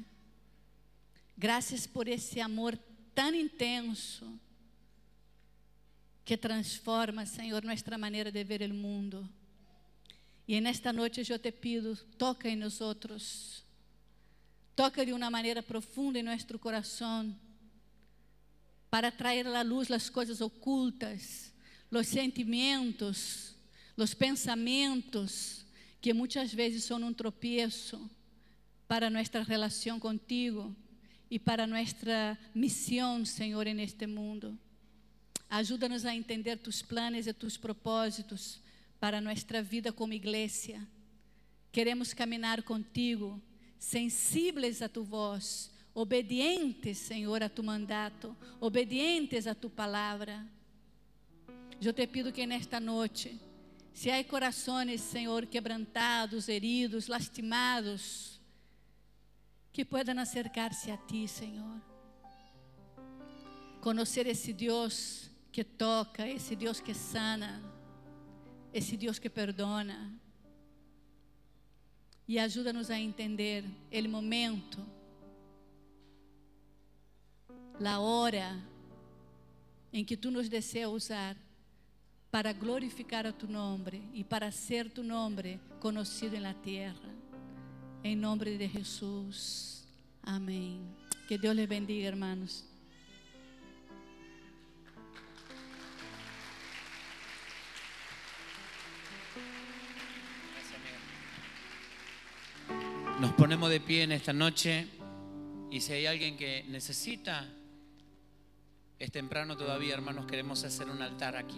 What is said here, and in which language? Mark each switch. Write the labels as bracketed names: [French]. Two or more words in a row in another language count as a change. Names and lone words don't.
[Portuguese] Graças por esse amor tão intenso que transforma, Senhor, nossa maneira de ver o mundo. E nesta noite eu te pido, toca em nós outros. Toca de uma maneira profunda em nosso coração para trazer à luz as coisas ocultas, [Spanish] los sentimientos, los pensamientos que muchas veces son un tropiezo para nuestra relación contigo y para nuestra misión, Señor, en este mundo. Ayúdanos a entender tus planes y tus propósitos para nuestra vida como iglesia. Queremos caminar contigo, sensibles a tu voz, obedientes, Senhor, a tu mandato, obedientes a tu palavra. [Portuguese] Eu te pido que nesta noite, se há corações, Senhor, [Spanish] quebrantados, heridos, lastimados, que puedan acercar-se a ti, [Portuguese] Senhor. Conhecer esse Deus que toca, esse Deus que sana, esse Deus que perdona. E ajuda-nos a entender o momento, a hora em que tu nos deseas usar para glorificar a tu nome e para ser tu nome conhecido na terra. Em nome de Jesus. Amém. [Spanish] Que Deus les bendiga, hermanos. Nos ponemos de pie en esta noche y si hay alguien que necesita, es temprano todavía, hermanos, queremos hacer un altar aquí.